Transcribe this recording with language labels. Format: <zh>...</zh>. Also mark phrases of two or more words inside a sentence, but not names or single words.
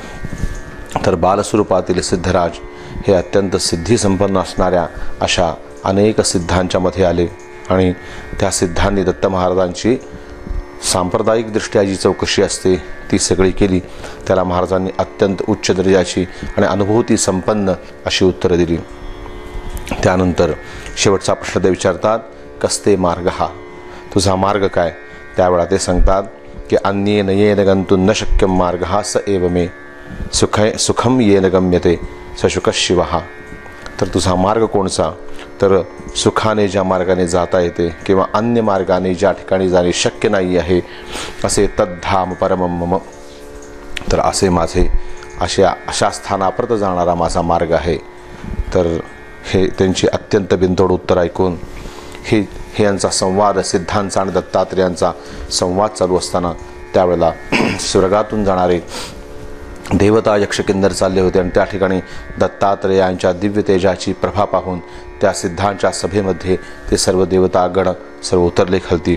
<mr>तर बालस्वरूपातील सिद्धराज हे अत्यंत सिद्धी संपन्न असणाऱ्या अशा अनेक सिद्धांच्या मध्ये आले आणि त्या सिद्धांनी दत्त महाराजांची सांप्रदायिक दृष्ट्या जी चौकशी असते ती सगळी केली। त्याला महाराजांनी अत्यंत उच्च दर्जाची आणि अनुभूती संपन्न अशी उत्तरं दिली। त्यानंतर शेवटचा प्रश्न ते विचारतात,</mr> <sa>कस्ते मार्ग</sa> <mr>हा, तुझा मार्ग काय? त्यावेळा ते सांगतात की</mr> <sa>अन्येन येन गंतुं न शक्यं मार्गः स एव मे सुखम येन गम्यते स शुकः शिवः।</sa> <mr>तर तुझा मार्ग कोणचा? तर सुखाने ज्या मार्गाने जाता येते किंवा अन्य मार्गाने ज्या ठिकाणी जाणे शक्य नाही आहे असे</mr> <sa>तद्धाम परमं मम।</sa> <mr>तर असे माझे अशा स्थानापर्यंत जाणारा माझा मार्ग आहे। तर हे त्यांची अत्यंत बिनतोड उत्तर ऐकून हे यांचा संवाद सिद्धांचा आणि दत्तात्रेयांचा संवाद चालू असताना त्यावेळेला स्वर्गातून जाणारे देवता यक्ष किन्नर चालले होते आणि त्या ठिकाणी दत्तात्रेयांच्या दिव्य तेजाची प्रभा पाहून त्या सिद्धांच्या सभेमध्ये ते सर्व देवतागण सर्व उतरले खालती।</mr>